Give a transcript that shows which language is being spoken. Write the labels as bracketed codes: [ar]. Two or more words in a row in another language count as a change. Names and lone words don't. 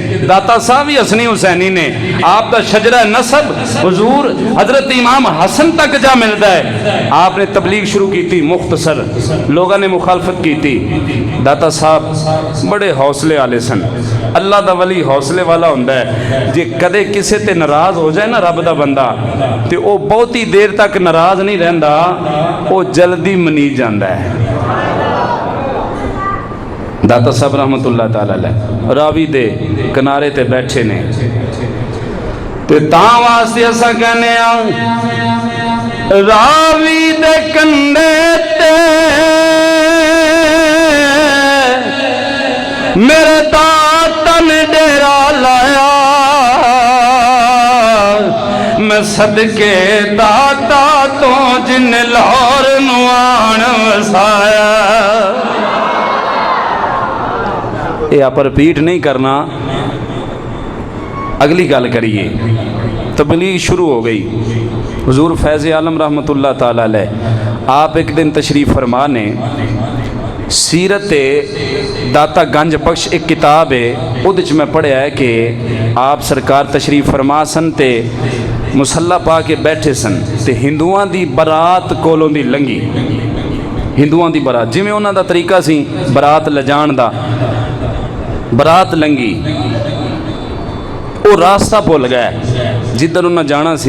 [pa] داتا صاحب بھی حسنی حسینی نے. آپ دا شجرہ نسب حضور حضرت امام حسن تک جا ملتا ہے. [ur] آپ نے تبلیغ شروع کی تھی، مختصر لوگوں نے مخالفت کی تھی. [pa] داتا صاحب بڑے حوصلے والے سن. اللہ دا ولی حوصلے والا ہوندا ہے. جے کدے کسے تے ناراض ہو جائے نا رب دا بندہ تے او بہتی دیر تک ناراض نہیں رہندا، او جلدی منی جاندا ہے. داتا صاحب [ar] رحمۃ اللہ تعالیٰ علیہ [pa] راوی دے کنارے تے بیٹھے نے تے تاں واسطے اساں کہنے آں راوی دے کنڈھے تے میرے داتا نے ڈیرا لایا میں صدقے داتا توں جن لاہور نواں وسایا. [ur] یہ آپ ریپیٹ نہیں کرنا, [pa] اگلی گل کریے. تبلیغ شروع ہو گئی۔ حضور فیض عالم [ar] رحمۃ اللہ تعالیٰ علیہ [pa] آپ ایک دن تشریف فرما نے سیرت داتا گنج بخش ایک کتاب ہے، اوہدے چ میں پڑھیا ہے کہ آپ سرکار تشریف فرما سن تے مصلا پا کے بیٹھے سن تے ہندوآں دی برات کولوں دی لنگھی. ہندوآں دی برات جویں اوہناں دا طریقہ سی برات لجان دا، برات لنگھی. [ur] وہ راستہ بھل گیا جدھر انہیں جانا سی.